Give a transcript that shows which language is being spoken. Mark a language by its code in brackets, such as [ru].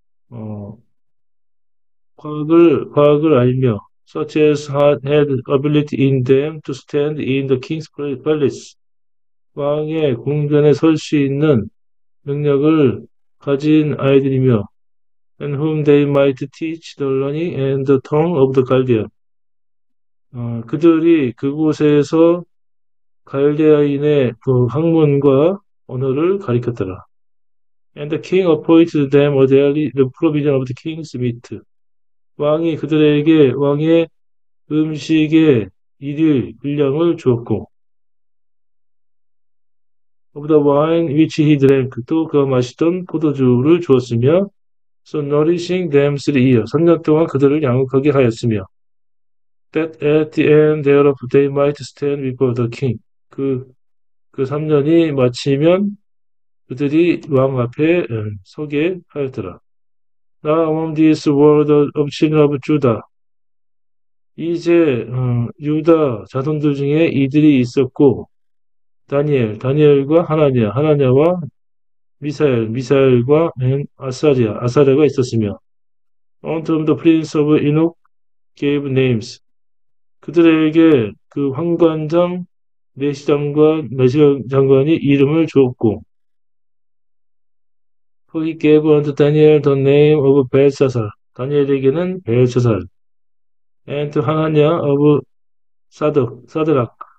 [ko] 어, 과학을 알며, [en] such as had ability in them to stand in the king's palace, [ko] 왕의 궁전에 설 수 있는 능력을 가진 아이들이며, [en] and whom they might teach the learning and the tongue of the Chaldean. [ko] 그들이 그곳에서 갈대아인의 그 학문과 언어를 가리켰더라. [en] And the king appointed them a daily the provision of the king's meat. [ko] 왕이 그들에게 왕의 음식의 일일 분량을 주었고, [en] of the wine which he drank, [ko] 또 그가 마시던 포도주를 주었으며, [en] so nourishing them 3 years, [ko] 3년 동안 그들을 양육하게 하였으며, [en] that at the end thereof they might stand before the king. [ko] 그 3년이 마치면 그들이 왕 앞에 서게 하였더라. [en] Now among these were the children of Judah. [ko] 이제 유다 자손들 중에 이들이 있었고, 다니엘과 하나냐와 미사엘과 아사랴가 있었으며, [en] unto whom the prince of Enoch gave names. [ko] 그들에게 그 황관장 내시장관이 이름을 주었고, [en] for he gave unto Daniel the name of Belshazzar. [ko] 다니엘에게는 벨샤살. [en] And to 하나냐 of 사드락.